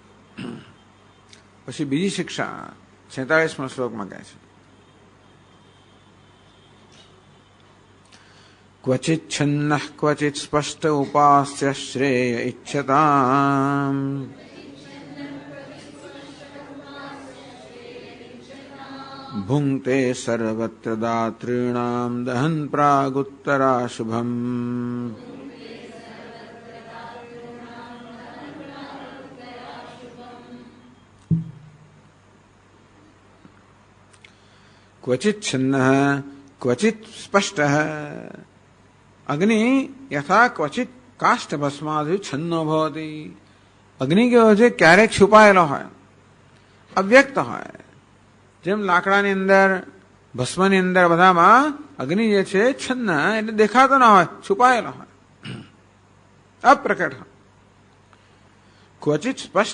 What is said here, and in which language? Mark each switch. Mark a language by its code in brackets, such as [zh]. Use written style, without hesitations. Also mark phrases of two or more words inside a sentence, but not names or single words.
[gu] પછી બીજી શિક્ષા 46મા શ્લોકમાં કહે છે, [sa] क्वचित छन्न क्वचित स्पष्ट उपास्य श्रेय इच्छताम भुंक्ते सर्वत्र दातॄणाम दहन प्रागुत्तराशुभम. क्वचित छन्न क्वचित स्पष्ट. अग्नि यथा क्वचित काष्ठ भस्मादि छन्नो भवति. [gu] अग्नि કેવો છે ક્યારેક છુપાયેલો હોય, અવ્યક્ત હોય. જેમ લાકડાની અંદર, ભસ્મની અંદર બધામાં અગ્નિ જે છે છન્ન એટલે દેખાતો ના હોય, છુપાયેલો હોય, અપ્રકટ હોય. [sa] क्वचित स्पष्ट.